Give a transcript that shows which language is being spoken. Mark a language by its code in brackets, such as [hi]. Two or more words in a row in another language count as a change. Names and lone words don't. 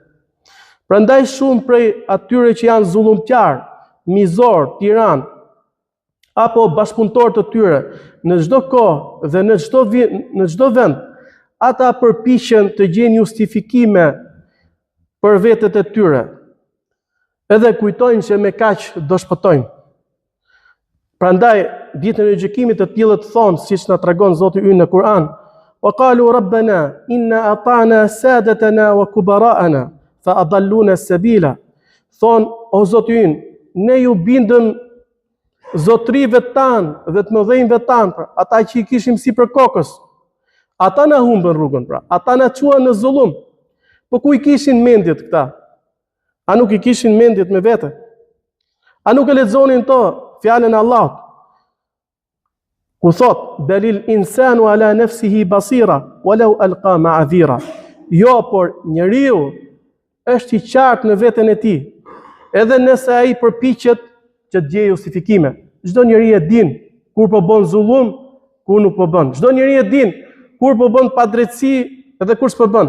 [sq] Prandaj shumë prej atyre që janë zullumqtar, mizor, tiran apo bashkëpunëtor të tyre në çdo kohë dhe në çdo vend, ata përpiqen të gjejnë justifikime për vetët e tyre. Edhe kujtojnë që me kaq do shpëtojnë. Prandaj ditën e gjykimit të tillët thonë, siç na tregon Zoti ynë në Kur'an: [ar] "وقالوا ربنا إنا أطعنا سادتنا وكبراءنا فأضلونا السبيلا." [sq] Thon, o Zoti ynë, ne ju bindëm zotrive tanë dhe të mëdhenjve tanë, pra, ata që i kishim si për kokës. Ata na humbën rrugën, pra, ata na çuan në zullum. Po ku i kishin mendjet këta? A nuk i kishin mendjet me vete? A nuk e lexonin to fjalën e Allahut? Ku thot: [ar] "بل الإنسان على نفسه بصيرة، ولو ألقى معاذيره." [sq] Jo, por njeriu është i qartë në veten e tij, edhe nëse ai përpiqet që të gjejë justifikime. Çdo njeri e din kur po bën zullum, kur nuk po bën. Çdo njeri e din kur po bën padrejtësi edhe kur s'po bën.